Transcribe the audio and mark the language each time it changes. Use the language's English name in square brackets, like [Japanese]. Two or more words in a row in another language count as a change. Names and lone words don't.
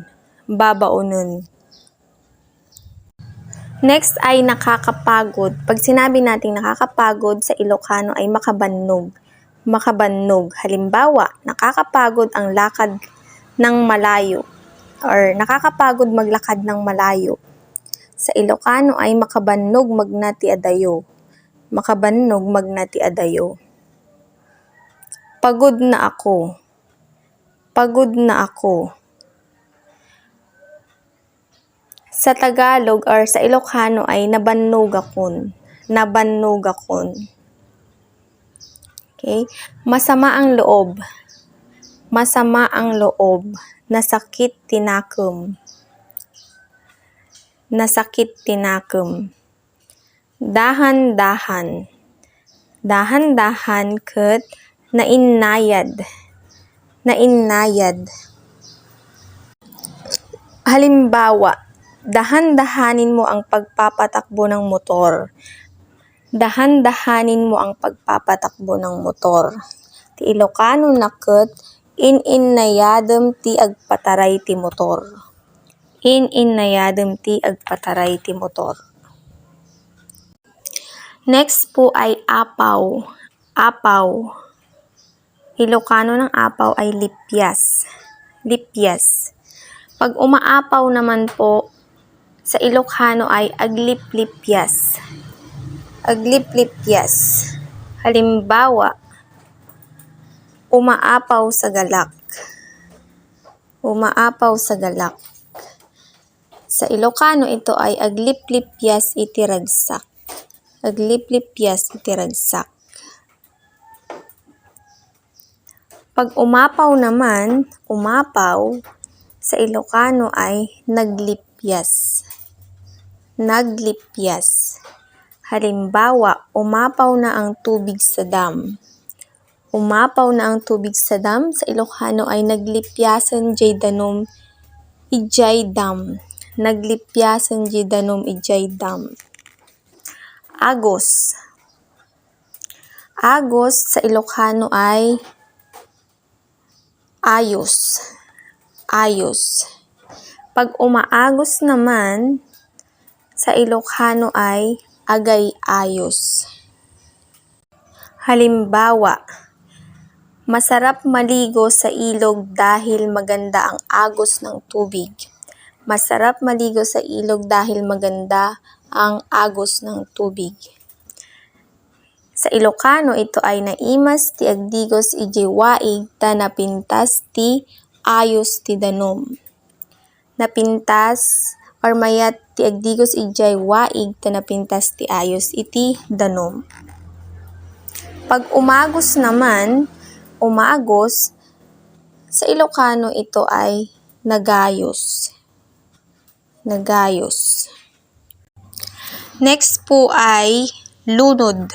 [Filipino] Babaunon. Next ay nakakapagod. Pag sinabi natin nakakapagod, sa Ilocano ay makabannog. [Iloko] Makabannog. [Filipino] Halimbawa, nakakapagod ang lakad ng malayo or nakakapagod maglakad ng malayo. Sa Ilocano ay [Iloko] makabannog magnati adayo. Makabannog magnati adayo. [Filipino] Pagod na ako. Pagod na ako. Sa Tagalog or sa Ilocano ay [Iloko] nabannog akon. Nabannog akon. [Filipino] Okay? Masama ang loob. Masama ang loob. [Iloko] Nasakit tinakem. Nasakit tinakem. [Filipino] Dahan-dahan. Dahan-dahan [Iloko] ket nainayad. Nainayad. [Filipino] Halimbawa, dahan-dahanin mo ang pagpapatakbo ng motor. Dahan-dahanin mo ang pagpapatakbo ng motor. [Iloko] Ti Ilocano naket, in-innayadem ti agpataray ti motor. In-innayadem ti agpataray ti motor. [Filipino] Next po ay apaw. Apaw. Ilocano ng apaw ay lipyas. [Iloko] Lipyas. [Filipino] Pag umaapaw naman po, sa Ilocano ay agliplipyas. [Iloko] Agliplipyas. [Filipino] Halimbawa, umaapaw sa galak. Umaapaw sa galak. Sa Ilocano ito ay [Iloko] agliplipyas iti ragsak. Agliplipyas iti ragsak. [Filipino] Pag umapaw naman, umapaw, sa Ilocano ay naglipyas. [Iloko] Naglipyas. [Filipino] Halimbawa, umapaw na ang tubig sa dam. Umapaw na ang tubig sa dam, sa Ilocano ay [Iloko] naglipyasan jay danom ijay dam. Naglipyasan jay danom ijay dam. [Filipino] Agos. Agos sa Ilocano ay ayos. [Iloko] Ayos. [Filipino] Pag umaagos naman, sa Ilocano ay [Iloko] agay ayos. [Filipino] Halimbawa, Masarap maligo sa ilog dahil maganda ang agos ng tubig. Masarap maligo sa ilog dahil maganda ang agos ng tubig. Sa Ilocano, ito ay [Iloko] naimas ti agdigos iti waig ta napintas ti ayos ti danom. Napintas or mayat ti agdigos iti waig ta napintas ti ayos iti danom. [Filipino] Pag umagos naman, sa Ilocano ito ay nagayos. Nagayos. Next po ay lunod.